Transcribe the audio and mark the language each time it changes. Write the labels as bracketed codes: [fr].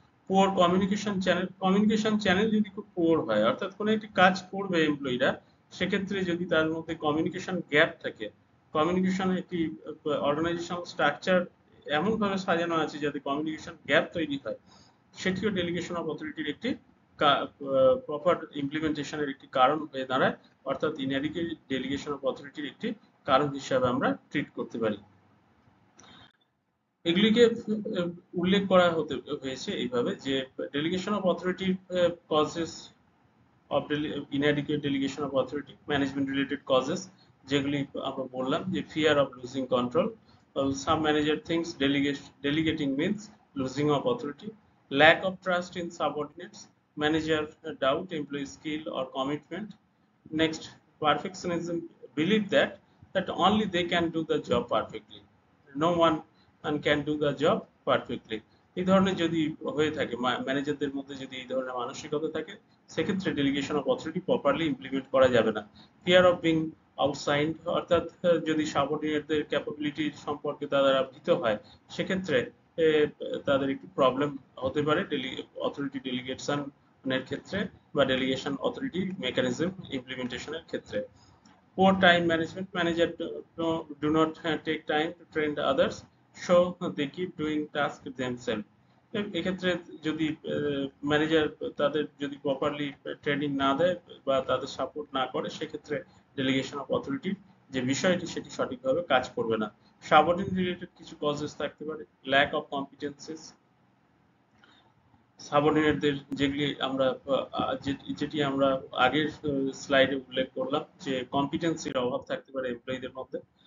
[bn] Poor communication channel যদি খুব poor হয়, অর্থাৎ কোনো একটি কাজ করবে এমপ্লয়িরা, সেক্ষেত্রে যদি তার মধ্যে কমিউনিকেশন গ্যাপ থাকে, কমিউনিকেশন একটি অর্গানাইজেশনাল স্ট্রাকচার এমন ভাবে সাজানো আছে যাতে কমিউনিকেশন গ্যাপ তৈরি হয়, সেটিও ডেলিগেশন অফ অথরিটির একটি প্রপার ইমপ্লিমেন্টেশনের একটি কারণ হয়ে দাঁড়ায়, অর্থাৎ ইনঅ্যাডিকুয়েট ডেলিগেশন অফ অথরিটির একটি কারণ হিসাবে আমরা ট্রিট করতে পারি। এগুলিকে উল্লেখ করা হয়েছে এইভাবে, যে [en] delegation of authority causes of inadequate delegation of authority, management related causes, [bn] যেগুলি আমরা বললাম, যে [en] fear of losing control, some manager thinks delegating means losing of authority, lack of trust in subordinates, manager doubt employee skill or commitment. Next, perfectionism, believe that only they can do the job perfectly, no one can do the job perfectly. [bn] এই ধরনের যদি হয়ে থাকে, ম্যানেজারদের মধ্যে যদি এই ধরনের মানসিকতা থাকে, সেক্ষেত্রে delegation of authority properly implement করা যাবে না। ফিয়ার অফ বিং আউটসাইন্ড, অর্থাৎ যদি সাবঅর্ডিনেটদের ক্যাপাবিলিটি সম্পর্কে তারা ভীত হয়, সেক্ষেত্রে তাদের একটু প্রবলেম হতে পারে অথরিটি ডেলিগেশনের ক্ষেত্রে বা ডেলিগেশন অথরিটি মেকানিজম ইমপ্লিমেন্টেশনের ক্ষেত্রে। [en] Poor time management, manager do not take time to train the others, so they keep doing tasks themselves. [bn] এক্ষেত্রে যদি ম্যানেজার তাদের যদি প্রপারলি ট্রেনিং না দেয় বা তাদের সাপোর্ট না করে, সেক্ষেত্রে ডেলিগেশন অফ অথরিটির যে বিষয়টি সেটি সঠিকভাবে কাজ করবে না। সাবঅর্ডিনেট রিলেটেড কিছু কজেস থাকতে পারে, ল্যাক অফ কম্পিটেন্সিস, সাবঅর্ডিনেটদের যেগুলি আমরা যেটি আমরা আগের স্লাইডে উল্লেখ করলাম, যে কম্পিটেন্সির অভাব থাকতে পারে এমপ্লয়ীদের মধ্যে।